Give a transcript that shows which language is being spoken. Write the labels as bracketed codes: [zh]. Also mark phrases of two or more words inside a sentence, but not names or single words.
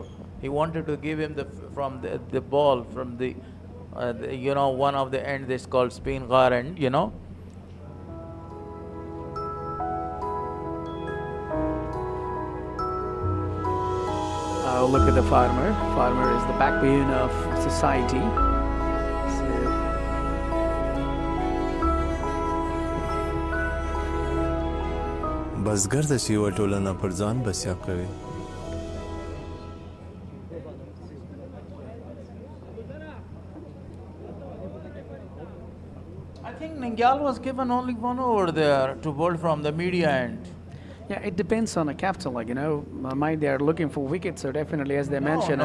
[en] He wanted to give him the ball from the one of the end is called spin gar end, Look at the farmer. Farmer is the backbone of society. [ps] بزګر د چې یوه ټولنه پر ځان بسیا کوي. [en] I think Nangyal was given only 1 over there to bowl from the media end. Yeah, it depends on the captain. Like, they are looking for wickets, so definitely, as they mentioned.